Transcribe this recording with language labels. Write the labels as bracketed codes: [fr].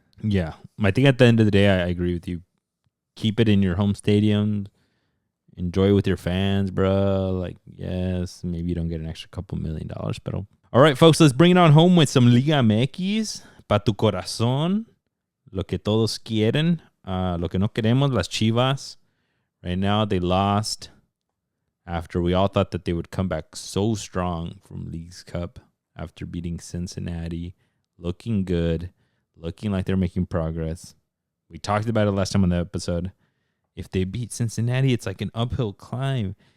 [en] Yeah. I think at the end of the day, I agree with you. Keep it in your home stadium. Enjoy it with your fans, bro. Like, yes, maybe you don't get an extra couple $1 million. But all right, folks, let's bring it on home with some Liga MX. [es] Pa tu corazón. Lo que todos quieren. Lo que no queremos, las Chivas. [en] Right now, they lost after we all thought that they would come back so strong from League's Cup after beating Cincinnati, looking good, looking like they're making progress. We talked about it last time on the episode. If they beat Cincinnati, it's like an uphill climb.